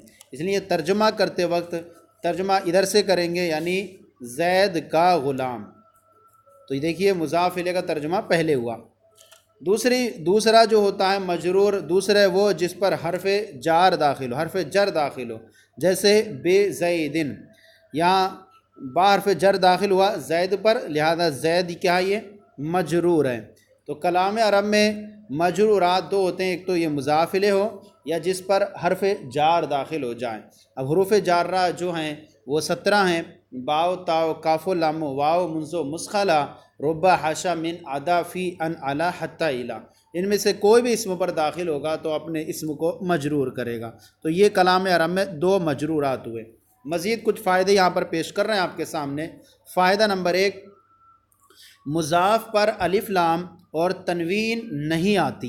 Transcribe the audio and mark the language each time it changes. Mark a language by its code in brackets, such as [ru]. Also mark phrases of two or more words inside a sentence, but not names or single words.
[hi] इसलिए तर्जुमा करते वक्त तर्जुमा इधर से करेंगे, यानी ज़ैद का ग़ुलाम। तो ये देखिए मुज़ाफ़िले का तर्जुमा पहले हुआ। दूसरा जो होता है मजरूर, दूसरा वो जिस पर हरफ़ जार दाखिल हो, हरफ़ जर दाखिल हो, जैसे [ar] بزيدٍ. [hi] यहाँ बा हरफ़ जर दाखिल हुआ ज़ैद पर, लिहाजा ज़ैद क्या है, ये मजरूर है। तो कलाम अरब में मजरूरात दो होते हैं, एक तो ये मुज़ाफ़िले हो या जिस पर हरफ़ जार दाखिल हो जाए। अब हुरूफ़ जार्रा जो हैं वो 17 हैं। [ar] باء تاء كاف لام واو منذ مذ خلا ربّ حاشا من عدا في عن على حتى إلى. [hi] इनमें से कोई भी इसम पर दाखिल होगा तो अपने इसम को मजरूर करेगा। तो ये कलाम अरब में दो मजरूरात हुए। मज़ीद कुछ फ़ायदे यहाँ पर पेश कर रहे हैं आपके सामने। फ़ायदा नंबर 1, मुज़ाफ़ पर अलिफ लाम और तनवीन नहीं आती।